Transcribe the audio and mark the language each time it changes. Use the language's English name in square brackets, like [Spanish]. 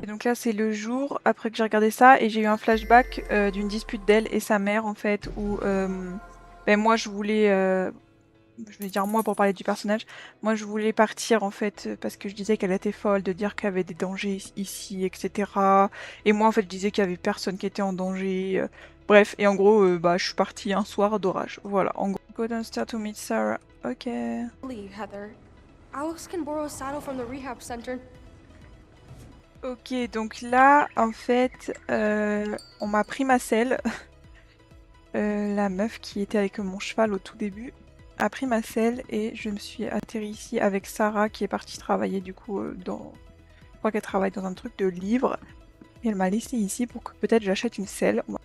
[French] Et donc là c'est le jour après que j'ai regardé ça et j'ai eu un flashback d'une dispute d'elle et sa mère en fait où ben moi je voulais je vais dire moi pour parler du personnage, moi je voulais partir en fait parce que je disais qu'elle était folle de dire qu'il y avait des dangers ici etc. Et moi en fait je disais qu'il y avait personne qui était en danger. Bref, et en gros bah je suis partie un soir d'orage. Voilà, en gros. [English] Go downstairs to meet Sarah. Ok. Leave, Heather. Alex can borrow a saddle from the rehab center. [French] Ok, donc là, en fait, on m'a pris ma selle. La meuf qui était avec mon cheval au tout début a pris ma selle et je me suis atterri ici avec Sarah qui est partie travailler du coup dans... Je crois qu'elle travaille dans un truc de livre. Et elle m'a laissé ici pour que peut-être j'achète une selle.